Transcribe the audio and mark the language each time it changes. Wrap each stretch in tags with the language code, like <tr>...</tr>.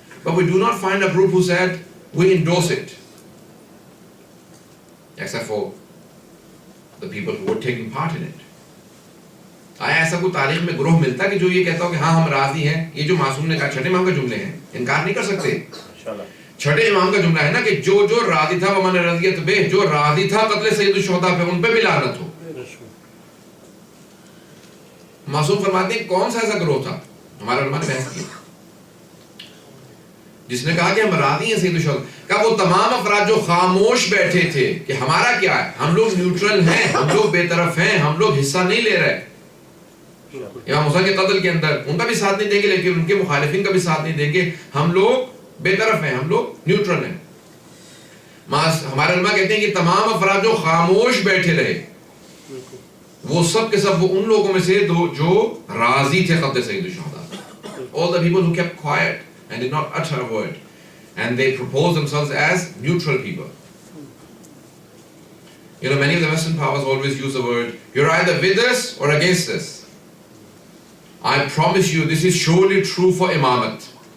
<en>But we do not find a group who said, we endorse it, except for the people who were taking part in it.</en> <ur>آیا ایسا کوئی تاریخ میں گروہ ملتا ہے کہ جو یہ کہتا ہو کہ ہاں ہم راضی ہیں؟ یہ جو معصوم نے کہا چھٹے امام کا جملے ہیں, انکار نہیں کر سکتے. چھٹے امام کا جملہ ہے نا کہ جو راضی تھا ومن رضیت بہ, جو راضی تھا قتل سید الشہداء پہ, ان پہ بھی لعنت ہو. معصوم فرماتے ہیں کون سا ایسا گروہ تھا؟ ہمارے علماء نے بحث کی جس نے کہا کہ ہم راضی ہیں سید الشہداء کا. وہ تمام افراد جو خاموش بیٹھے تھے کہ ہمارا کیا ہے, ہم لوگ نیوٹرل ہیں, ہم لوگ بے طرف ہیں, ہم لوگ حصہ نہیں لے رہے امام حسین کے قتل کے اندر, ان کا بھی ساتھ نہیں دیں گے لیکن ان کے مخالفین کا بھی ساتھ نہیں دیں گے, ہم لوگ بے طرف ہیں, ہم لوگ نیوٹرل ہیں. ہمارے علماء کہتے ہیں کہ تمام افراد جو خاموش بیٹھے رہے وہ سب کے سب وہ ان لوگوں میں سے جو راضی تھے قتل سید الشہداء.</ur> <en>All the people who kept quiet and did not utter a word, and they proposed themselves as neutral people. You know, many of the Western powers always use the word, you're either with us or against us. I promise you this is surely true for Imamat.</en>